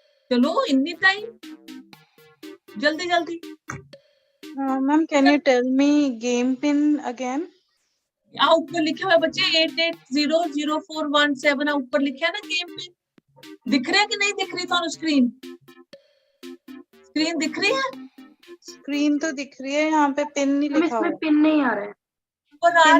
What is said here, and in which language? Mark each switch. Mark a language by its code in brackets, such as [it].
[hi] चलो इतनी टाइम जल्दी जल्दी। [en] Ma'am, can you tell me game pin again? [hi] ऊपर लिखा हुआ है बच्चे 88004117 ऊपर लिखा है ना गेम पिन। दिख रहा है कि नहीं दिख रही थानू स्क्रीन? स्क्रीन दिख रही है? स्क्रीन तो दिख रही है, यहाँ पे पिन नहीं लिखा हुआ। इसमें पिन नहीं आ रहा है। ऊपर आ पिन